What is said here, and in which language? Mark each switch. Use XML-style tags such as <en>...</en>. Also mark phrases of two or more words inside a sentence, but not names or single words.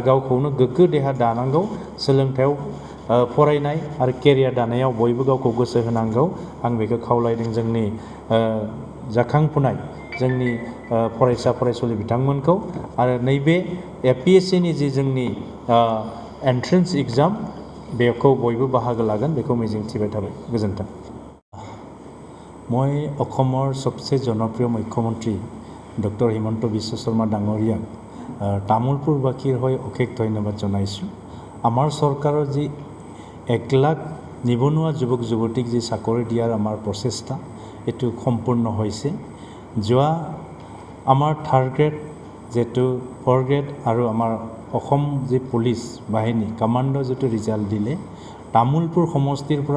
<brx>गावखौनो गोग्गो देहा दानांगौ सोलोंथायाव फरायनाय आरो केरियार दानायाव बयबो गावखौ गोसो होनांगौ आं बेखौ खावलायदों जोंनि जाखांफुनाय जोंनि फरायसा फरायसुलि बिथांमोनखौ आरो नैबे APSCनि जि जोंनि एन्ट्रेन्स एग्जाम बेखौ बयबो बाहागो लागोन बेखौ मिजिंथिबाय थाबाय गोजोन्थों</brx> <as>মই অসমৰ सबसे জনপ্ৰিয় মুখ্যমন্ত্ৰী ডক্টৰ হিমন্ত বিশ্ব শৰ্মা ডাঙৰীয়াক তামোলপুৰবাসীৰ হৈ অশেষ ধন্যবাদ জনাইছোঁ আমাৰ চৰকাৰৰ যি 1 লাখ নিবনুৱা যুৱক যুৱতীক যি চাকৰি দিয়াৰ আমাৰ প্ৰচেষ্টা এটো সম্পূৰ্ণ হৈছে যোৱা আমাৰ থাৰ্ড গ্ৰেড যেটো ফ'ৰ গ্ৰেড আৰু আমাৰ অসম যি পুলিচ বাহিনী কমাণ্ডো যেটো ৰিজাল্ট দিলে তামোলপুৰ সমষ্টিৰ পৰা</as>